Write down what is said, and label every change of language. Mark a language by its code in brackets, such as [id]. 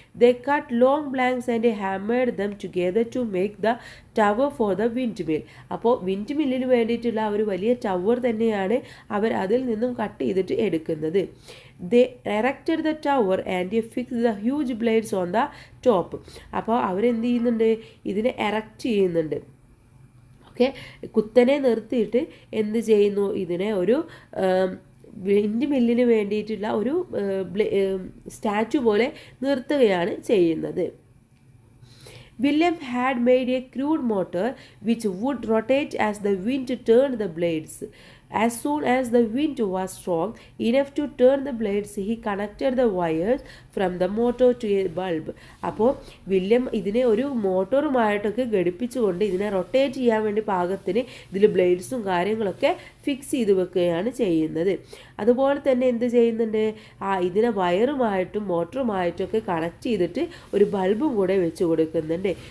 [en] They cut long blanks and hammered them together to make the tower for the windmill. [ml] അപ്പോൾ wind മില്ലിന് വേണ്ടിയിട്ടുള്ള ഒരു വലിയ tower തന്നെയാണ് അവർ അതിൽ നിന്നും കട്ട് ചെയ്തിട്ട് എടുക്കുന്നത്. [en] They erected the tower and fixed the huge blades on the top. [ml] അപ്പോൾ അവരെന്ത് ചെയ്യുന്നുണ്ട്, ഇതിനെ എറക്റ്റ് ചെയ്യുന്നുണ്ട്. ഓക്കെ, കുത്തനെ നിർത്തിയിട്ട് എന്ത് ചെയ്യുന്നു, ഇതിനെ ഒരു വിൻഡ് മില്ലിന് വേണ്ടിയിട്ടുള്ള ഒരു സ്റ്റാച്ചു പോലെ നിർത്തുകയാണ് ചെയ്യുന്നത്. [en] William had made a crude motor which would rotate as the wind turned the blades. As soon as the wind was strong enough to turn the blades, he connected the wires from the motor to a bulb. [ml] അപ്പോൾ William ഇതിനെ ഒരു മോട്ടോറുമായിട്ടൊക്കെ ഘടിപ്പിച്ചുകൊണ്ട് ഇതിനെ rotate ചെയ്യാൻ വേണ്ടി പാകത്തിന് ഇതിൽ ബ്ലേഡ്സും കാര്യങ്ങളൊക്കെ fix ചെയ്ത് വെക്കുകയാണ് ചെയ്യുന്നത്. അതുപോലെ തന്നെ എന്ത് ചെയ്യുന്നുണ്ട്, ഇതിനെ വയറുമായിട്ടും മോട്ടറുമായിട്ടൊക്കെ കണക്ട് ചെയ്തിട്ട് ഒരു ബൾബും കൂടെ വെച്ച് കൊടുക്കുന്നുണ്ട്.